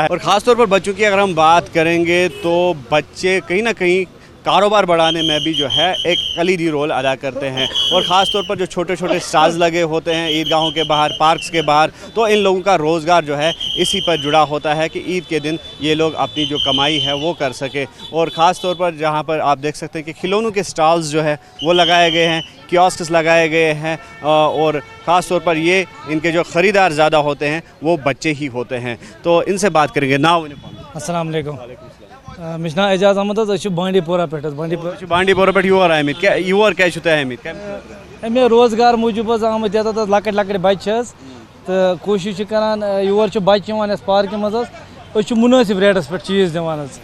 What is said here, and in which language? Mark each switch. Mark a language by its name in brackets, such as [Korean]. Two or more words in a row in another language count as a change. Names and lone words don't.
[Urdu] اور خاص طور پر بچوں کی اگر ہم بات کریں گے تو بچے کہیں نہ کہیں کاروبار بڑھانے میں بھی جو ہے ایک کلیدی رول ادا کرتے ہیں، اور خاص طور پر جو چھوٹے چھوٹے سٹالز لگے ہوتے ہیں عیدگاہوں کے باہر، پارکس کے باہر، تو ان لوگوں کا روزگار جو ہے اسی پر جڑا ہوتا ہے کہ عید کے دن یہ لوگ اپنی جو کمائی ہے وہ کر سکے۔ اور خاص طور پر جہاں پر آپ دیکھ سکتے ہیں کہ کھلونوں کے سٹالز جو ہے وہ لگائے گئے ہیں، کیوسکس لگائے گئے ہیں، اور خاص طور پر یہ ان کے جو خریدار زیادہ ہوتے ہیں وہ بچے ہی ہوتے ہیں۔ تو ان سے بات کریں گے۔ السلام علیکم۔ [Kashmiri] مےٚ چھُ ناو اعجاز احمد حظ، أسۍ چھِ بانڈی پورہ پٮ۪ٹھ حظ۔ بانڈی پورہ پٮ۪ٹھ یور آمٕتۍ، یور کیٛازِ چھِو تُہۍ آمٕتۍ؟ اَمے روزگار موٗجوٗب حظ آمٕتۍ یَتَتھ حظ لۄکٕٹۍ لۄکٕٹۍ بَچہِ چھِ حظ، تہٕ کوٗشِش چھِ کَران یور چھِ بَچہِ یِوان اَسہِ پارکہِ منٛز حظ، أسۍ چھِ مُنٲسِب ریٹَس پٮ۪ٹھ چیٖز دِوان حظ۔